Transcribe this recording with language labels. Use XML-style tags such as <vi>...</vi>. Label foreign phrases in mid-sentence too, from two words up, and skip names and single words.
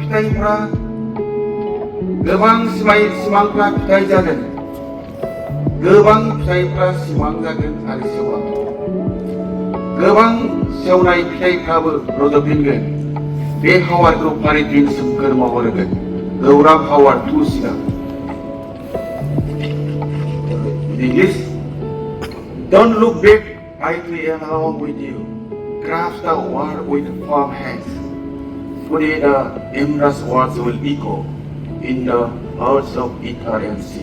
<brx>सिमांफ्रा फिथाइ जागोन गोबां फिथाइफ्रा सिमां जागोन आरो सेवलांगोन गोबां सेवनाय फिथाइफ्राबो रज'फिनगोन बे हावारखौ फारिथिं सोमखोर महर होगोन Kokrajhar to Sika.</brx> <en>English. Don't look back, I am along with you. Grasp the word with firm hands. Today the endless words will echo in the hearts of ether and sea.</en>